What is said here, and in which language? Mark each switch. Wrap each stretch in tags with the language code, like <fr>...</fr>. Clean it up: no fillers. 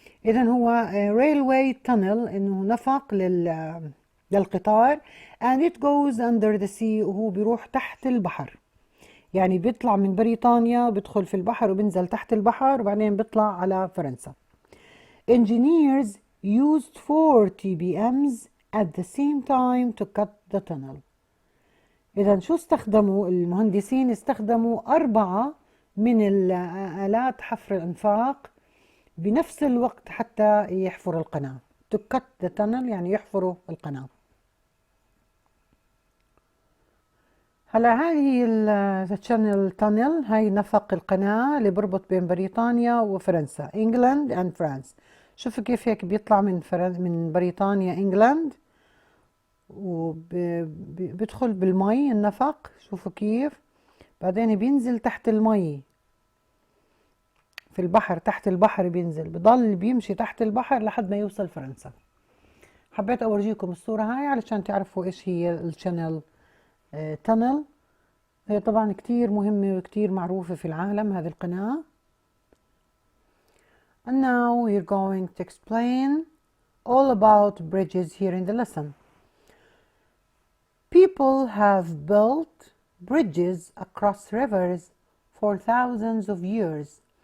<ar>إذا هو</ar> <en>railway tunnel،</en> <ar>إنه نفق للقطار.</ar> <en>and it goes under the sea،</en> <ar>وهو بيروح تحت البحر. يعني بيطلع من بريطانيا، بيدخل في البحر وبينزل تحت البحر وبعدين بيطلع على فرنسا.</ar> <en>Engineers used 4 TBMs at the same time to cut the tunnel.</en> <ar>إذا شو استخدموا المهندسين؟ استخدموا 4 من الآلات حفر الأنفاق بنفس الوقت حتى يحفروا القناة.</ar> <en>to cut the tunnel</en> <ar>يعني يحفروا القناة. هلا هذه الشانل تانل، هاي نفق القناة اللي بربط بين بريطانيا وفرنسا، انجلاند اند فرانس. شوفوا كيف هيك بيطلع من بريطانيا انجلاند وبيدخل بالمي النفق، شوفوا كيف، بعدين بينزل تحت المي في البحر، تحت البحر بينزل، بضل بيمشي تحت البحر لحد ما يوصل فرنسا. حبيت اورجيكم الصورة هاي علشان تعرفوا ايش هي الشانل تانل. هي طبعا كتير مهمة وكتير معروفة في العالم هذه القناة.</ar> <en>And now we're going to explain all about bridges here in the lesson. People have built bridges across rivers for thousands of years.</en>